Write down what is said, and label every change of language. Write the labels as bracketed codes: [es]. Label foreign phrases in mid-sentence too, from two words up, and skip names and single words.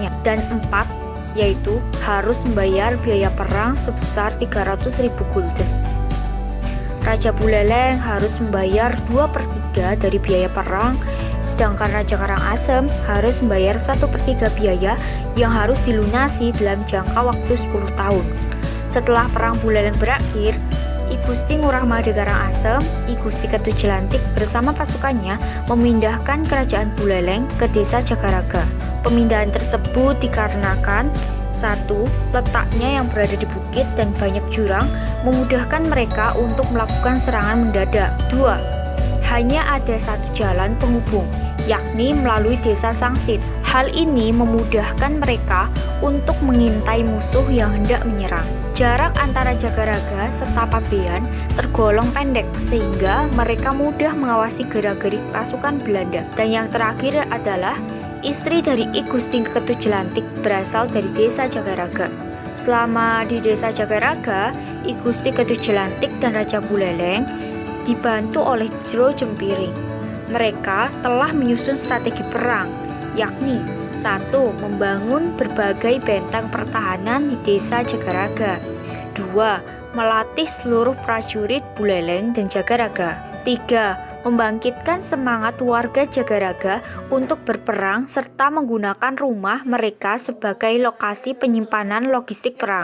[id] Dan 4, yaitu harus membayar biaya perang sebesar 300.000 gulden. Raja Buleleng harus membayar 2/3 dari biaya perang, sedangkan Raja Karangasem harus membayar 1/3 biaya yang harus dilunasi dalam jangka waktu 10 tahun. Setelah Perang Buleleng berakhir, I Gusti Ngurah Made Karangasem, I Gusti Ketut Jelantik bersama pasukannya memindahkan kerajaan Buleleng ke desa Jagaraga. Pemindahan tersebut dikarenakan: 1. Letaknya yang berada di bukit dan banyak jurang memudahkan mereka untuk melakukan serangan mendadak. 2. Hanya ada satu jalan penghubung, yakni melalui desa Sangsit. Hal ini memudahkan mereka untuk mengintai musuh yang hendak menyerang. Jarak antara Jagaraga serta Pabean tergolong pendek sehingga mereka mudah mengawasi gerak-gerik pasukan Belanda. Dan yang terakhir adalah istri dari I Gusti Ketut Jelantik berasal dari desa Jagaraga. Selama di desa Jagaraga, I Gusti Ketut Jelantik dan Raja Buleleng dibantu oleh Jero Jempiring. Mereka telah menyusun strategi perang, yakni: 1. Membangun berbagai benteng pertahanan di desa Jagaraga. 2. Melatih seluruh prajurit Buleleng dan Jagaraga. 3. Membangkitkan semangat warga Jagaraga untuk berperang serta menggunakan rumah mereka sebagai lokasi penyimpanan logistik perang.